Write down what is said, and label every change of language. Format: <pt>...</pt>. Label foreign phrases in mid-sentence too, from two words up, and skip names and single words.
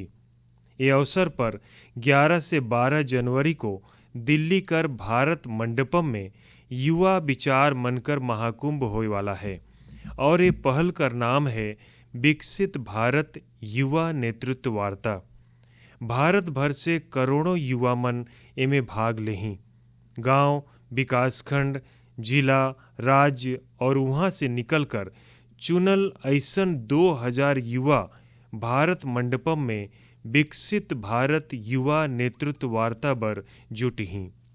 <sgj>ये अवसर पर 11 से 12 जनवरी को दिल्ली कर भारत मंडपम में युवा विचार मनकर महाकुंभ होने वाला है। और ये पहल कर नाम है विकसित भारत युवा नेतृत्व वार्ता। भारत भर से करोड़ों युवा मन एमे भाग लेही। गांव, विकासखंड, जिला, राज्य और वहां से निकलकर चुनल ऐसन 2000 युवा भारत मंडपम में विकसित भारत युवा नेतृत्व वार्ता बर जुटी।</sgj>